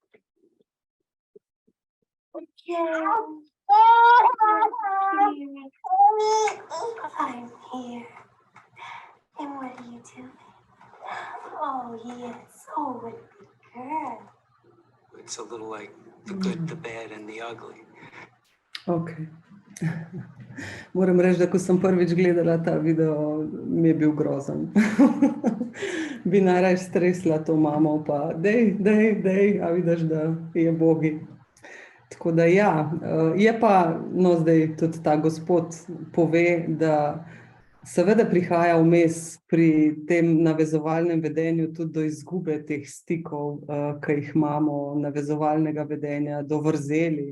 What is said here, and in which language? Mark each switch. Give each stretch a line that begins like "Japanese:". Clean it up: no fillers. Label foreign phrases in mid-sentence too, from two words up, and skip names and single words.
English: I'm here. And what are you doing? Oh, yes. Oh, what a big girl. It's a little like the good, the bad, and the ugly. Okay.
Slovenian: Moram reči, da ko sem prvič gledala ta video, mi je bil grozen. Bi najraje stresla to mamo, pa dej, a vidiš, da je bogi. Tako da ja, je pa, no zdaj tudi ta gospod pove, da seveda prihaja vmes pri tem navezovalnem vedenju tudi do izgube teh stikov, ki jih imamo, navezovalnega vedenja, do vrzeli.